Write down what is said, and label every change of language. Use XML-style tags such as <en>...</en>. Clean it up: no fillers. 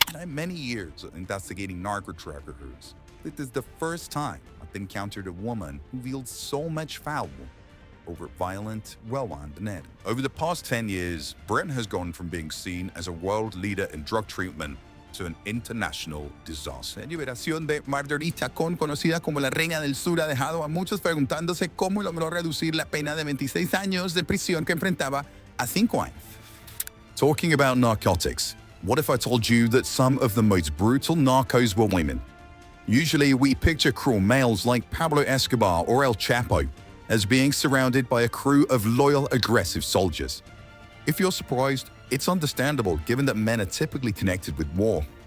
<en>many years investigating narco traffickers, it is the first time I've encountered a woman who wields so much power over violent, well-armed men. Over the past 10 years, Britain has gone from being seen as a world leader in drug treatment to an international disaster.</en> <es>La liberación de Marjorie Chacón, conocida como la Reina del Sur, ha dejado a muchos preguntándose cómo logró reducir la pena de 26 años de prisión que enfrentaba a 5 años.</es> <en>Talking about narcotics, what if I told you that some of the most brutal narcos were women? Usually, we picture cruel males like Pablo Escobar or El Chapo as being surrounded by a crew of loyal, aggressive soldiers. If you're surprised, it's understandable given that men are typically connected with war.</en>